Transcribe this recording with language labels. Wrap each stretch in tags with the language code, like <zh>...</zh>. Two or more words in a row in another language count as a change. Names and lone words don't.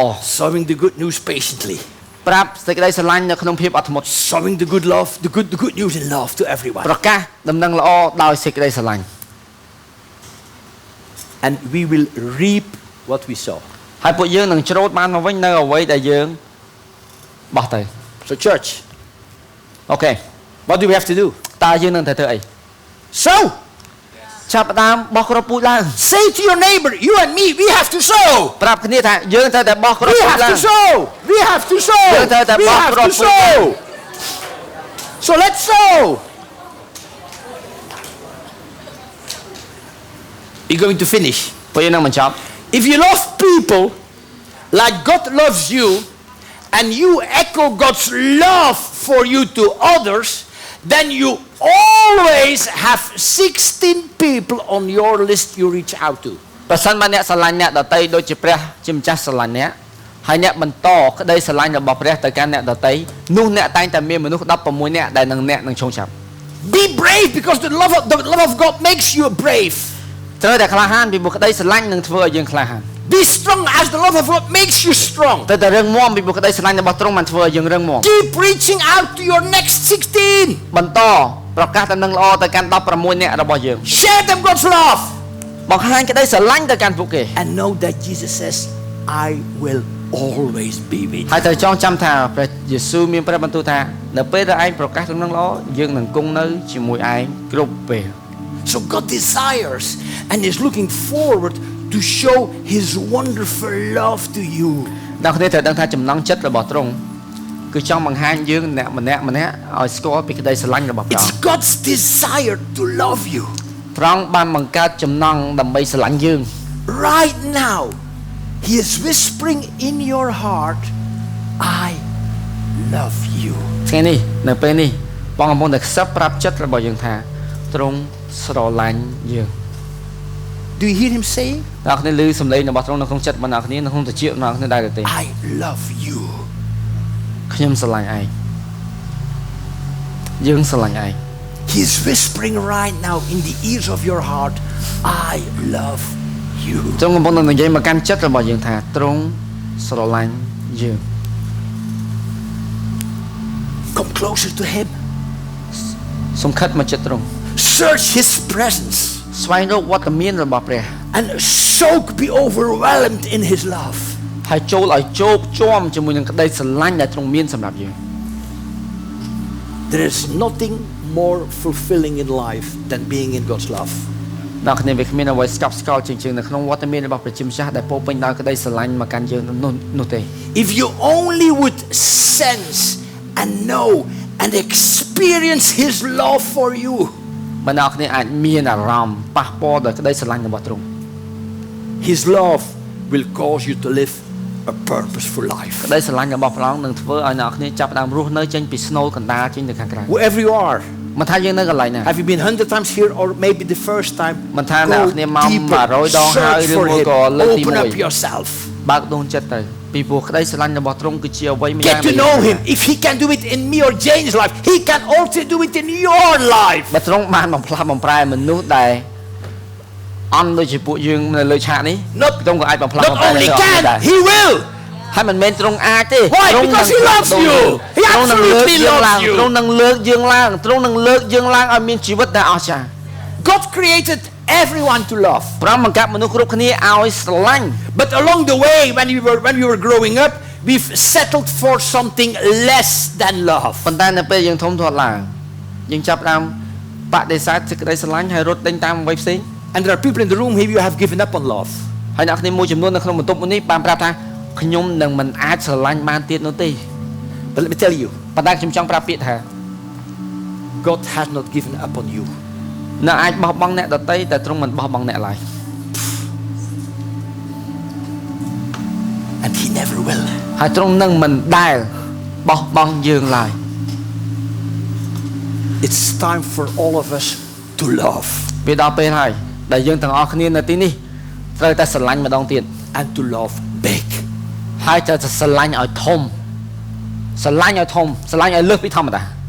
<en>Sowing the good news patiently.</en> <km>ប្រាប់សេចក្តីស្រឡាញ់នៅក្នុងភាពអត់ធ្មត់</km> <en>Sowing the good love, the good news in love to everyone.</en> <km>ប្រកាសដំណឹងល្អដោយសេចក្តីស្រឡាញ់</km> <en>And we will reap what we sow.</en> <km>ហើយពួកយើងនឹងច្រូតបានមកវិញនៅអ្វីដែលយើងបោះទៅ</km> <en>So church, អូខេ what do we have to do?</en> <km>តើយើងនឹងត្រូវធ្វើអី</km> <en>Sow.</en> <km>ចាប់ផ្ដើមបោះគ្រាប់ពូជឡើង</km> <en>Say to your neighbor, you and me, we have to sow.</en> <km>ប្រាប់គ្នាថាយើងត្រូវតែបោះគ្រាប់</km> <en>We</en> <km>ពូជ</km> <en>have</en> <km>ឡើង</km> <en>to sow. We have to sow.</en> <km>យើងត្រូវតែ</km> <en>We</en> <km>បោះ</km> <en>have</en> <km>គ្រាប់</km> <en>to</en> <km>ពូជ</km> <en>sow. So let's sow. We're going to finish.</en> <km>ពួកយើងនឹងបញ្ចប់</km> <en>If you love people like God loves you, and you echo God's love for you to others, then you always have 16 people on your list you reach out to.</en> <km>ប្រសិនបើអ្នកស្រឡាញ់អ្នកដទៃដូចជាព្រះជាម្ចាស់ស្រឡាញ់អ្នកហើយអ្នកបន្តក្តីស្រឡាញ់របស់ព្រះទៅកាន់អ្នកដទៃនោះអ្នកតែងតែមានមនុស្ស16នាក់ដែលនឹងអ្នកនឹងឈោងចាប់</km> <en>Be brave because the love of God makes you brave.</en> <km>ត្រូវតែក្លាហានពីព្រោះក្តីស្រឡាញ់នឹងធ្វើឲ្យយើងក្លាហាន</km> <en>Be strong as the love of God makes you strong.</en> <km>ត្រូវតែរឹងមាំពីព្រោះក្តីស្រឡាញ់របស់ទ្រង់បានធ្វើឲ្យយើងរឹងមាំ</km> <en>Keep reaching out to your next 16.</en> <km>បន្តប្រកាសដំណឹងល្អទៅកាន់16នាក់របស់យើង</km> <en>Share them God's love.</en> <km>បង្ហាញក្តីស្រឡាញ់ទៅកាន់ពួកគេ</km> <en>And know that Jesus says, I will always be with you.</en> <km>ហើយត្រូវចងចាំថាព្រះយេស៊ូវមានព្រះបន្ទូលថានៅពេលដែលឯងប្រកាសដំណឹងល្អយើងនឹងគង់នៅជាមួយឯងគ្រប់ពេល</km> <en>So God desires and is looking forward to show His wonderful love to you.</en> <km>អ្នកគ្នាត្រូវដឹងថាចំណង់ចិត្តរបស់ទ្រង់គឺចង់បង្ហាញយើងម្នាក់ឲ្យស្គាល់ពីក្តីស្រឡាញ់របស់ព្រះ</km> <en>It's God's desire to love you.</en> <km>ទ្រង់បានបង្កើតចំណង់ដើម្បីស្រឡាញ់យើង</km> <en>Right now, He is whispering in your heart, I love you.</en> <km>ថ្ងៃនេះនៅពេលនេះបងកំពុងតែខ្សឹបប្រាប់ចិត្តរបស់យើងថាទ្រង់ស្រឡាញ់យើង</km> <en>Do you hear Him saying?</en> <km>អ្នកគ្នាឮសំឡេងរបស់ទ្រង់នៅក្នុងចិត្តរបស់អ្នកគ្នានៅក្នុងត្រចៀករបស់អ្នកគ្នាដែរទេ</km> <en>I love you.</en> <km>ខ្ញុំស្រឡាញ់ឯងយើងស្រឡាញ់ឯង</km> <en>He is whispering right now in the ears of your heart, I love you.</en> <km>ទ្រង់កំពុងតែនិយាយមកកាន់ចិត្តរបស់យើងថាទ្រង់ស្រឡាញ់យើង</km> <en>Come closer to Him.</en> <km>សំខិតមកចិត្តទ្រង់</km> <en>Search His presence</en> <km>ស្វែងរកវត្តមានរបស់ព្រះ</km> <en>and be overwhelmed in His love.</en> <km>ហើយចូលឲ្យជោគជាំជាមួយនឹងក្តីស្រឡាញ់ដែលទ្រង់មានសម្រាប់យើង</km> <en>There is nothing more fulfilling in life than being in God's love.</en> <km>អ្នកគ្នាវាគ្មានអ្វីស្កប់ស្កល់ជាងនៅក្នុងវត្តមានរបស់ព្រះជាម្ចាស់ដែលពោរពេញដោយក្តីស្រឡាញ់មកកាន់យើងនោះទេ</km> <en>If you only would sense and know and experience His love for you,</en> <km>បើអ្នកគ្នាអាចមានអារម្មណ៍ប៉ះពាល់ដោយក្តីស្រឡាញ់របស់ទ្រង់</km> <en>His love will cause you to live a purposeful life.</en> <km>ក្តីស្រឡាញ់របស់ព្រះអង្គនឹងធ្វើឲ្យអ្នកគ្នាចាប់ផ្ដើមរស់នៅចេញពីស្នូលកណ្ដាលចេញទៅខាងក្រៅ</km> <en>Wherever you are,</en> <km>មិនថាយើងនៅកន្លែងណា</km> <en>have you been 100 times here or maybe the first time?</en> <km>មិនថាអ្នកគ្នាមក</km> <en>Go deeper,</en> <km>100ដងហើយ</km> <en>search</en> <km>ឬ</km> <en>for</en> <km>មួយ</km> <en>Him.</en> <km>ក៏លើកទី</km> <en>Open up</en> <km>1</km> <en>yourself.</en> <km>បើកដួងចិត្តទៅពីព្រោះក្តីស្រឡាញ់របស់ទ្រង់គឺជាអ្វីម្យ៉ាង</km> <en>Get to know him. If he can do it in me or Jane's life, he can also do it in your life.</en> <km>បើទ្រង់បានបំផ្លាស់បំប្រែមនុស្សដែលអន់ដូចជាពួកយើងនៅលើឆាកនេះ</km> <en>Not,</en> <km>ទ្រង់ក៏អាចបំផ្លាស់បំ</km> <en>not</en> <km>ប្រែ</km> <en>only</en> <km>នៅអស់នេះដែរ</km> <en>can, he will.</en> <km>ហើយមិនមែនទ្រង់អាចទេ</km> <en>Why?</en> <km>ទ្រង់</km> <en>Because he loves you. He</en> <km>ទ្រង់នឹងលើក</km> <en>absolutely</en> <km>យើងឡើង</km> <en>loves you.</en> <km>ទ្រង់នឹងលើកយើងឡើងទ្រង់នឹងលើកយើងឡើងឲ្យមានជីវិតដែលអស្ចារ្យ</km> <en>God created everyone to love.</en> <km>ព្រះបង្កើតមនុស្សគ្រប់គ្នាឲ្យស្រឡាញ់</km> <en>But along the way, when we were growing up, we've settled for something less than love.</en> <km>ប៉ុន្តែនៅពេលយើងធំធាត់ឡើងយើងចាប់ផ្ដើមបដិសេធសេចក្តីស្រឡាញ់ហើយរត់ដេញតាមអ្វីផ្សេង</km> <en>And there are people in the room here who have given up on love.</en> <km>ហើយអ្នកគ្នាមួយចំនួននៅក្នុងបន្ទប់នេះបានប្រាប់ថាខ្ញុំនឹងមិនអាចស្រឡាញ់បានទៀតនោះទេ</km> <en>But let me tell you,</en> <km>ប៉ុន្តែខ្ញុំចង់ប្រាប់ពាក្យថា</km> <en>God has not given up on you.</en> <km>អ្នកអាចបោះបង់អ្នកដទៃតែទ្រង់មិនបោះបង់អ្នកឡើយ</km> <en>And he never will.</en> <km>ហើយទ្រង់នឹងមិនដែលបោះបង់យើងឡើយ</km> <en>It's time for all of us to love</en> <km>ពេលដល់ពេលហើយដែលយើងទាំងអស់គ្នានៅទីនេះត្រូវតែស្រឡាញ់ម្ដងទៀត</km> <en>and to love big.</en> <km>ហើយត្រូវតែស្រឡាញ់ឲ្យធំស្រឡាញ់ឲ្យធំស្រឡាញ់ឲ្យលើសពីធម្មតា</km>